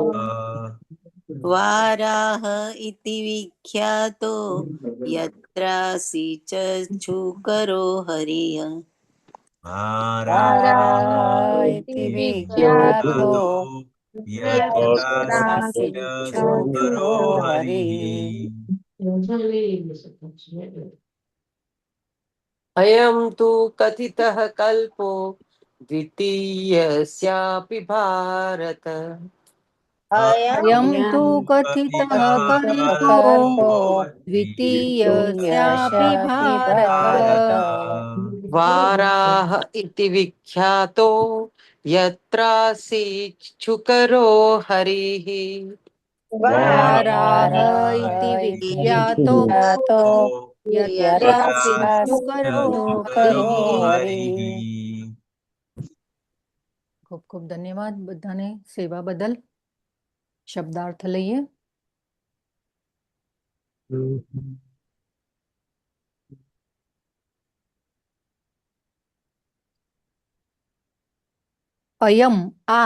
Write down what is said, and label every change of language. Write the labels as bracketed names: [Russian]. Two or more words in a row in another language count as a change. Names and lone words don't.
[Sanskrit] વારાહ ઇતિ વિખ્યાતો યત્રાસિચ્છુકરો હરિઃ. વારાહ ઇતિ વિખ્યાતો યત્રાસિચ્છુકરો હરિઃ. अयं तु कथितः कल्पो द्वितीयस्यापि भारत। अयं तु कथितः कल्पो कल्पो द्वितीयस्यापि द्वितीयस्यापि भारत। भारत। वाराह इति विख्यातो यत्रासीच्छुकरो हरिः। वाराह वाराह इति इति विख्यातो विख्यातो यत्रासीच्छुकरो यत्रासीच्छुकरो हरिः। हरिः। [Gujarati] ખૂબ ખૂબ ધન્યવાદ બધાને સેવા બદલ. શબ્દાર્થ લઈએ. અયમ આ,